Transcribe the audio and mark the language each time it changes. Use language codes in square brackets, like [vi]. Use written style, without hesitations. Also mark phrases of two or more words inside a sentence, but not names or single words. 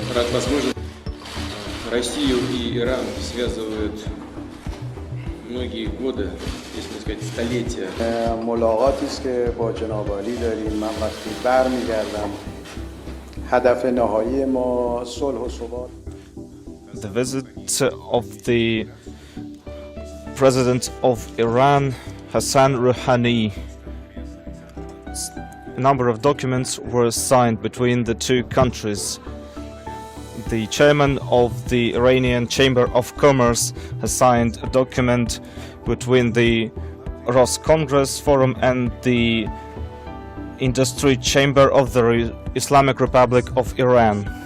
[ru] возможно, Россию и Иран связывают многие годы, если не сказать столетия. [fa] ملاقاتی است که با جناب عالی داریم. من وقتی برمیگردم هدف نهایی ما صلح و ثبات. [en] The visit of the President of Iran, Hassan Rouhani. A number of documents were signed between the two countries. The chairman of the Iranian Chamber of Commerce has signed a document between the Congress Forum and the Industry Chamber of the Islamic Republic of Iran.